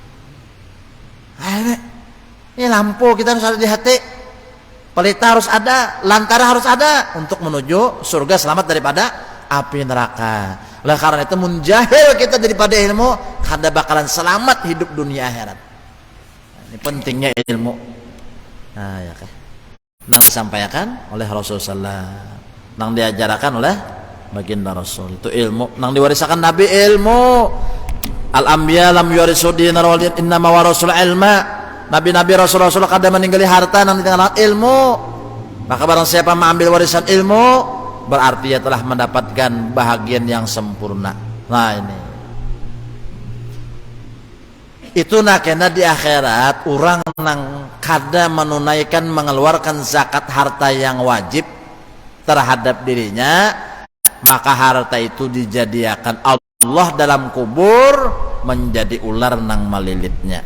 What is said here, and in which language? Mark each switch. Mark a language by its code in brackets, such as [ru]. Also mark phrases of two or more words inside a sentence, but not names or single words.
[bjn] Ini lampu kita harus ada di hati, pelita harus ada, lantara harus ada untuk menuju surga, selamat daripada api neraka. Oleh karena itu menjahil kita daripada ilmu, kada bakalan selamat hidup dunia akhirat. Ini pentingnya ilmu. Nah, ya kan. Nang disampaikan oleh Rasulullah, nang diajarkan oleh baginda Rasul, itu ilmu. Nang diwariskan Nabi ilmu. [ar] الأنبياء لم يورثوا دينارا وإنما ورثوا العلم. [bjn] Nabi-nabi Rasul-Rasul kada meninggali harta, nang ditinggalkan ilmu. Maka barang siapa mengambil warisan ilmu, berarti ia telah mendapatkan bahagian yang sempurna. Nah ini. Itu nak kena di akhirat orang nang kada menunaikan mengeluarkan zakat harta yang wajib terhadap dirinya, maka harta itu dijadikan Allah dalam kubur menjadi ular nang melilitnya.